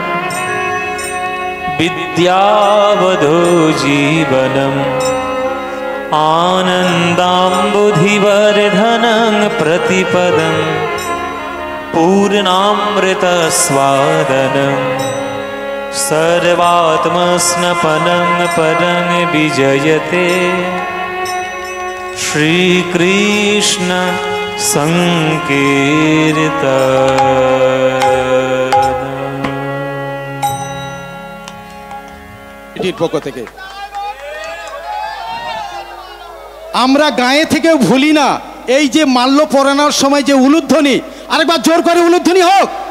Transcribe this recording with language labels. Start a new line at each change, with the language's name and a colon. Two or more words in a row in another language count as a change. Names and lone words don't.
Sanskrit: विद्यावधो जीवनम्, आनन्दाम्बुधिवर्धनं प्रतिपदम्, पूर्णामृतस्वादनम्, सर्वात्मस्नपनं परं विजयते श्रीकृष्ण संकीर्तन।
Bangla: এটির পক্ষ থেকে আমরা গায়ে থেকেও ভুলি না এই যে মাল্য পরানোর সময় যে উলুধ্বনি, আরেকবার জোর করে উলুধ্বনি হোক।